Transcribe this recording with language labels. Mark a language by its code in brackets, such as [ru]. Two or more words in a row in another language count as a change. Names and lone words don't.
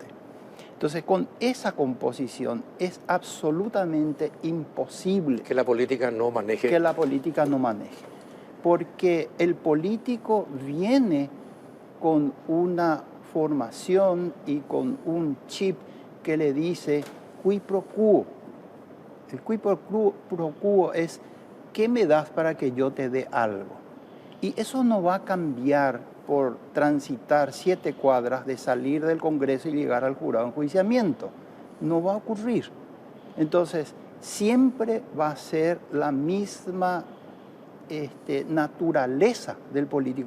[es] Entonces, con esa composición es absolutamente imposible que la política no maneje. Que la política no maneje. Porque el político viene con una formación y con un chip que le dice [la] qui pro quo. [es] El [la] qui pro quo [es] es ¿qué me das para que yo te dé algo? Y eso no va a cambiar por transitar 7 cuadras de salir del Congreso y llegar al jurado de enjuiciamiento. No va a ocurrir. Entonces, siempre va a ser la misma naturaleza del político.